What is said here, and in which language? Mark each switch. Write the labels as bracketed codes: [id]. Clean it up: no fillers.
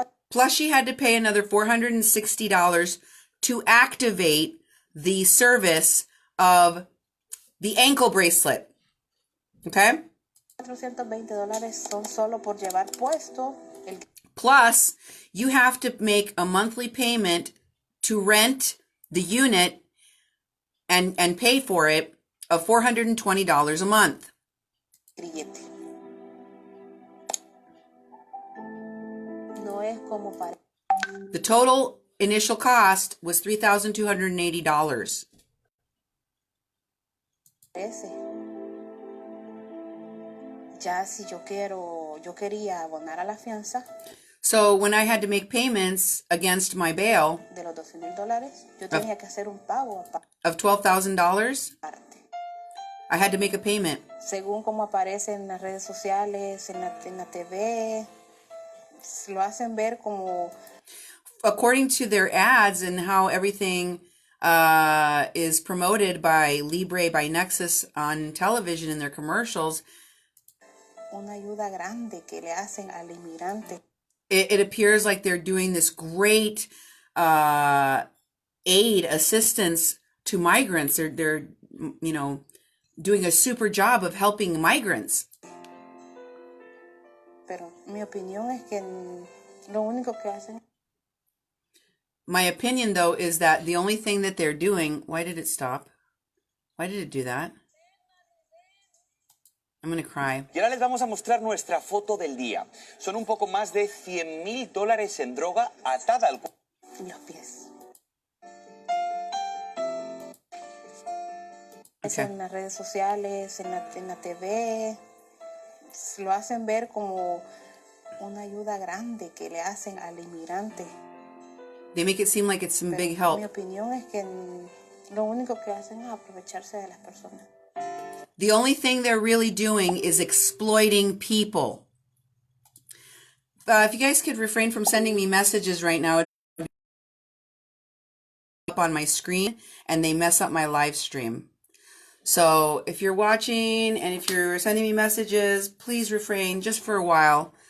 [en] Plus, she had to pay another $460 to activate the service of the ankle bracelet. Okay? [es] $420 son solo por llevar puesto. [en] Plus, you have to make a monthly payment to rent the unit and pay for it of $420 a month. [es] Grillete. No es como para. [en] The total initial cost was $3,280. [es] Ya si yo quería abonar a la fianza. [en] So when I had to make payments against my bail [es] de los $12,000, yo tenía que hacer un pago [en] of $12,000, I had to make a payment. [es] Según como aparece en las redes sociales, en la TV, lo hacen ver como. [en] According to their ads and how everything is promoted by Libre, by Nexus on television in their commercials, [es] una ayuda grande que le hacen al inmigrante. [en] It appears like they're doing this great aid assistance to migrants. They're doing a super job of helping migrants. [es] Pero mi opinión es que lo único que hacen. [en] My opinion, though, is that the only thing that they're doing. Why did it stop? Why did it do that? I'm going to cry. [es] Y ahora les vamos a mostrar nuestra foto del día. Son un poco más de $100,000 en droga atada al cuerpo. En los pies. [en] Okay. [es] En las redes sociales, en la TV, lo hacen ver como una ayuda grande que le hacen al inmigrante. [en] They make it seem like it's some big help. [es] Mi opinión es que lo único que hacen es aprovecharse de las personas. [en] The only thing they're really doing is exploiting people. If you guys could refrain from sending me messages right now, it'd be up on my screen and they mess up my live stream. So if you're watching and if you're sending me messages, please refrain just for a while.